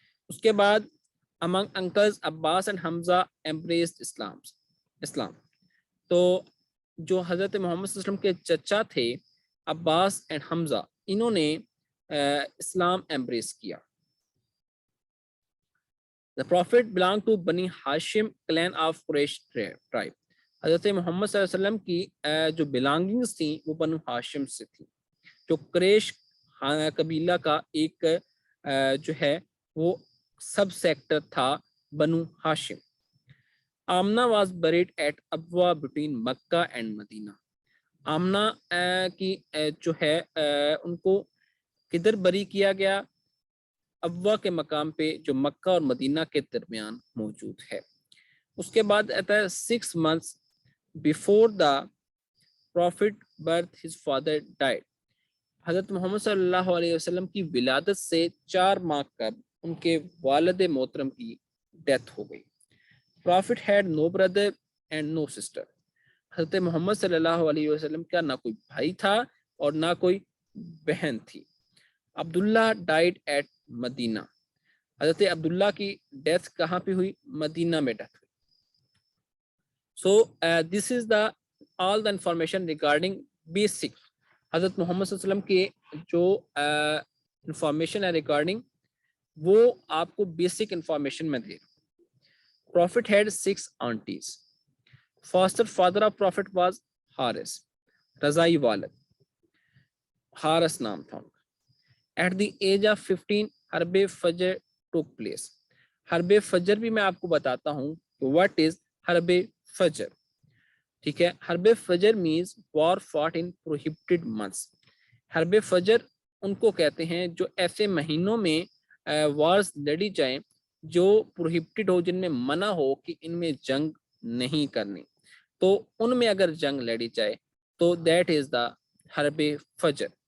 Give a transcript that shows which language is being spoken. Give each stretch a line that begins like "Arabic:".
Urdu: اس کے بعد
English: Among uncles Abbas and Hamza embraced Islam.
Urdu: تو جو حضرت محمد صلی اللہ علیہ وسلم کے چچا تھے عباس اینڈ حمزہ، انہوں نے اسلام ایمبریس کیا.
English: The prophet belonged to Bani Hashim clan of Quraysh tribe.
Urdu: حضرت محمد صلی اللہ علیہ وسلم کی جو بلانگنگز تھیں وہ بنو ہاشم سے تھیں، جو قریش قبیلہ کا ایک جو ہے وہ سب سیکٹر تھا بنو ہاشم.
English: Amina was buried at Abwa between Mecca and Medina.
Urdu: آمنہ کی جو ہے ان کو کدھر بری کیا گیا؟ ابوا کے مقام پہ جو مکہ اور مدینہ کے درمیان موجود ہے. اس کے بعد آتا ہے
English: 6 months before the prophet birth his father died.
Urdu: حضرت محمد صلی اللہ علیہ وسلم کی ولادت سے 4 ماہ قبل ان کے والد محترم کی ڈیتھ ہو گئی.
English: Prophet had no brother and no sister.
Urdu: حضرت محمد صلی اللہ علیہ وسلم کا نہ کوئی بھائی تھا اور نہ کوئی بہن تھی.
English: Abdullah died at Medina.
Urdu: حضرت عبداللہ کی ڈیتھ کہاں پہ ہوئی؟ مدینہ میں ڈیتھ ہوئی.
English: So this is the all the information regarding basic.
Urdu: حضرت محمد صلی اللہ علیہ وسلم کے جو انفارمیشن ہے ریگارڈنگ وہ آپ کو بیسک انفارمیشن میں دے.
English: Prophet had 6 aunties. Foster father of Prophet was Haris.
Urdu: رضائی والد حارس نام تھا ان کا.
English: At the age of 15 Harb Fijar took place.
Urdu: حرب فجر بھی میں آپ کو بتاتا ہوں کہ
English: what is Harb Fijar.
Urdu: ٹھیک ہے،
English: Harb Fijar means war fought in prohibited months.
Urdu: حرب فجر ان کو کہتے ہیں جو ایسے مہینوں میں وارز لڑی جائیں جو پروہیبٹڈ ہو، جن میں منع ہو کہ ان میں جنگ نہیں کرنی، تو ان میں اگر جنگ لڑی جائے تو
English: That is the Harb Fijar.